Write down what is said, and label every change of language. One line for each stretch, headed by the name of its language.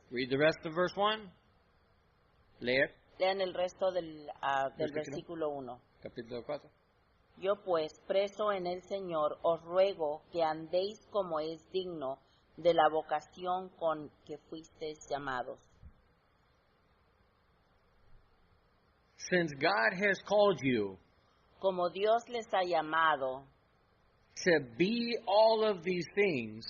English: read the rest of verse 1.
Spanish: Leer, Lean el resto del versículo 1. capítulo 4. Yo pues, preso en el Señor, os ruego que andéis como es digno de la vocación con que fuisteis llamados.
English: Since God has called you
Spanish: Como Dios les ha llamado
English: to be all of these things,